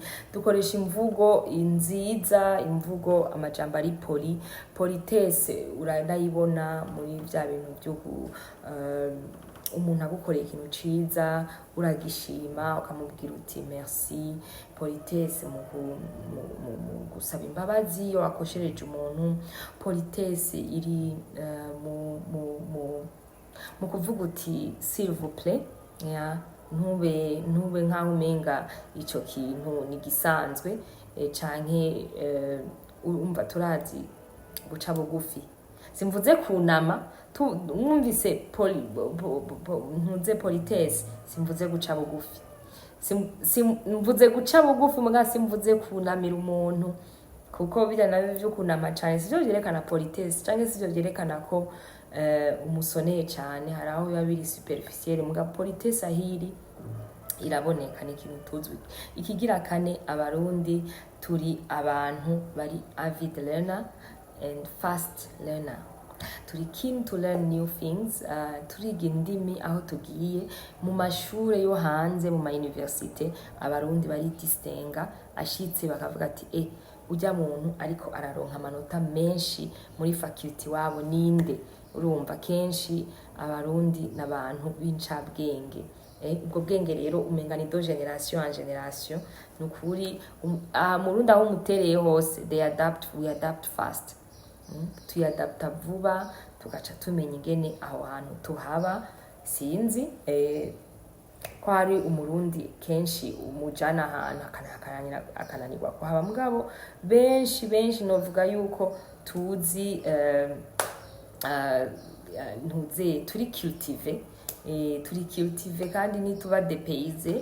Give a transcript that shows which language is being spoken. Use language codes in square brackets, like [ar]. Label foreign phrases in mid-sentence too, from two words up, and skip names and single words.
[rn] Dukoresha imvugo nziza, imvugo amajambo ari politesse urayibona muri bya bintu byo umuntu agukoreye ikintu ciza uragishima ukamubwira uti merci. Politesse mu gusaba imbabazi iyo wakoshereje umuntu. Politesse iri mu kuvuga uti [fr] s'il vous plaît, [rn] ntube nkaho umenga ico kintu ni gisanzwe, canke umva turazi guca bugufi. Simvuze kunama, mwumvise ntuze politesse, simvuze guca bugufi. Simvuze guca bugufi muga simvuze kunamira umuntu, kuko bira nabyo byo kunama cyane sivyo byerekana politesse, canke sivyo byerekana ko umusoneye cyane. Hari aho biba biri superficiel, muga politesse ahiri iraboneka, ni ikintu tuzwi. Ikigira kane, abarundi turi abantu bari [en] avid learner and fast learner. Turi keen to learn new things, [rn] turiga indimi aho tugiye mu mashure yo hanze, mu ma universite. Abarundi bari distinga, ashitse bakavuga ati ujya muntu ariko araronka amanota menshi muri faculty wabo ninde. Urumva kenshi abarundi n'abantu b'incabwenge. Ubwo bwenge rero umenga ni do [fr] generation en generation. [rn] Nukuri murundi aho mutereye hose, [en] we adapt fast. [rn] Tuyadapta vuba, tugaca tumenya ingene aho hantu tuhaba. Sinzi ko hari umurundi kenshi umujana ahantu akananirwa kuhaba, mugabo benshi novuga yuko tuzi ntuze turi cultive kandi nituba depayse.